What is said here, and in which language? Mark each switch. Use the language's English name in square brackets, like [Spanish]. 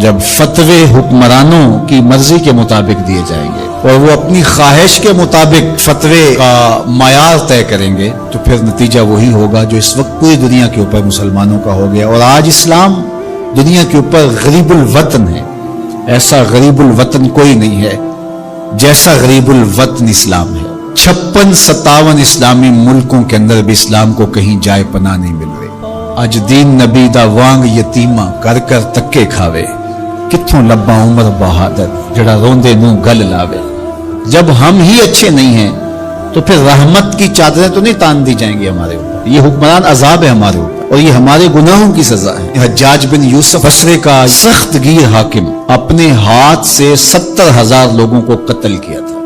[Urdu] جب فتوے حکمرانوں کی مرضی کے مطابق دیے جائیں گے اور وہ اپنی خواہش کے مطابق فتوے کا معیار طے کریں گے تو پھر نتیجہ وہی ہوگا جو اس وقت پوری دنیا کے اوپر مسلمانوں کا ہو گیا. اور آج اسلام دنیا کے اوپر غریب الوطن ہے. ایسا غریب الوطن کوئی نہیں ہے جیسا غریب الوطن اسلام ہے. 56-57 اسلامی ملکوں کے اندر بھی اسلام کو کہیں جائے پناہ نہیں مل رہی. [Punjabi] اج دین نبی دا وانگ یتیمہ کر کر تکے کھاوے، کتھوں لبا عمر بہادر جڑا روندے نوں گل لاوے. [Urdu] جب ہم ہی اچھے نہیں ہیں تو پھر رحمت کی چادریں تو نہیں تان دی جائیں گی ہمارے اوپر. یہ حکمران عذاب ہے ہمارے اوپر اور یہ ہمارے گناہوں کی سزا ہے. حجاج بن یوسف بصری کا سخت گیر حاکم اپنے ہاتھ سے 70,000 لوگوں کو قتل کیا تھا.